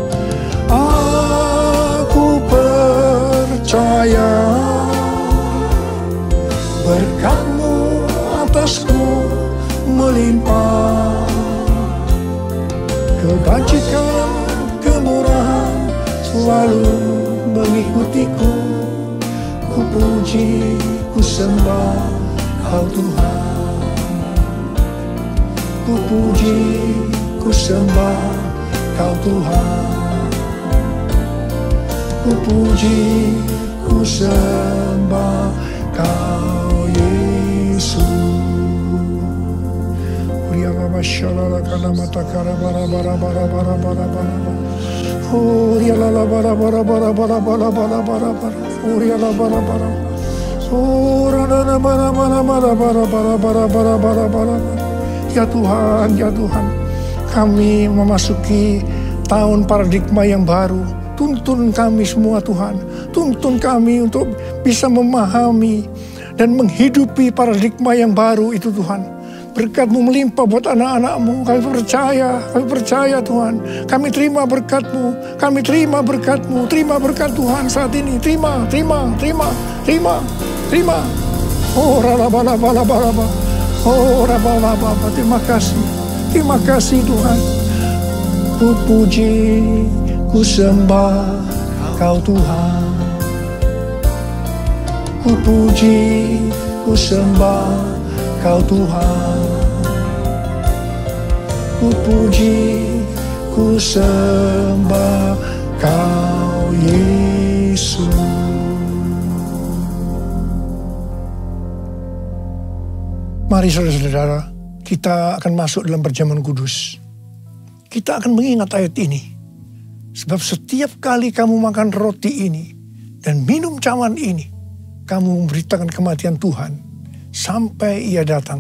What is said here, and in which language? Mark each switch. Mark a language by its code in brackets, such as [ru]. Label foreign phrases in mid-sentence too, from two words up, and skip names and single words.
[id] Aku percaya berkat-Mu atasku melimpah, kebajikan, kemurahan selalu mengikutiku. Ku Ku puji, ku sembah Kau Tuhan. Ku puji, ku sembah Kau Tuhan. Ku puji, ku sembah Kau Yesus. Shalala kana matakara bara bara bara bara bara bara. Oh ya la la bara bara bara bara bara bara bara bara. Oh ya la bara bara. Oh rana bara bara bara bara bara bara bara bara bara. Ya Tuhan, ya Tuhan, kami memasuki tahun paradigma yang baru. Tuntun kami semua Tuhan. Tuntun kami untuk bisa memahami dan menghidupi paradigma yang baru itu Tuhan. Berkat-Mu melimpah buat anak-anak-Mu. Kami percaya Tuhan. Kami terima berkat-Mu. Kami terima berkat-Mu. Terima berkat Tuhan saat ini. Terima. Oh, raba-laba. Oh, raba-laba. Terima kasih Tuhan. Ku puji, ku sembah Kau Tuhan. Ku puji, ku sembah Kau Tuhan. Ku puji, ku sembah Kau Yesus. Mari saudara-saudara, kita akan masuk dalam perjamuan kudus. Kita akan mengingat ayat ini. Sebab setiap kali kamu makan roti ini dan minum cawan ini, kamu memberitakan kematian Tuhan sampai Ia datang.